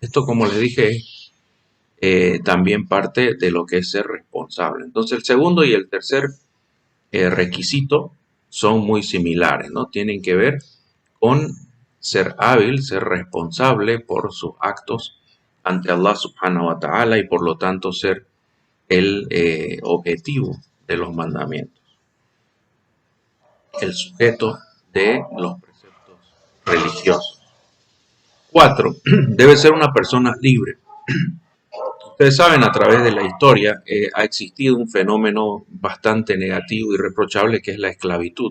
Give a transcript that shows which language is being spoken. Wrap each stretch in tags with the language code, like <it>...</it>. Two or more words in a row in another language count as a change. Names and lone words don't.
<es>Esto, como les dije, es también parte de lo que es ser responsable. Entonces, el segundo y el tercer requisito son muy similares, ¿no? Tienen que ver con ser hábil, ser responsable por sus actos ante Allah</es> <ar>سبحانه وتعالى</ar> <es>y por lo tanto ser el objetivo de los mandamientos, el sujeto de los preceptos religiosos. 4. Debe ser una persona libre. Ustedes saben, a través de la historia ha existido un fenómeno bastante negativo y reprochable que es la esclavitud.</es>